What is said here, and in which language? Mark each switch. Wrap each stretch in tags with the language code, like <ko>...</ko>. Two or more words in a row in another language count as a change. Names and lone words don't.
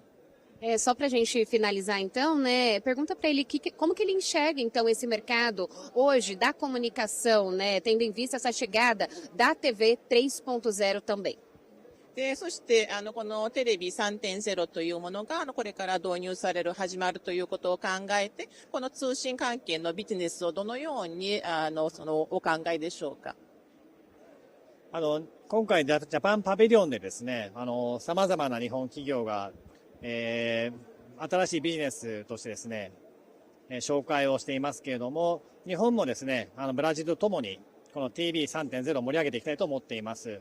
<pt>Só para a gente finalizar então, né? Pergunta para ele como que ele enxerga então esse mercado hoje da comunicação, né? Tendo em vista essa chegada da TV 3.0 também.</pt> <ja>で、そして、このテレビ 3.0 というものが、これから導入される、始まるということを考えて、この通信関係のビジネスをどのように、お考えでしょうか。今回ジャパンパビリオンでですね、様々な日本企業が新しいビジネスとしてですね、紹介をしていますけれども、日本もですね、ブラジルとともに、この TV3.0 を盛り上げていきたいと思っています。</ja>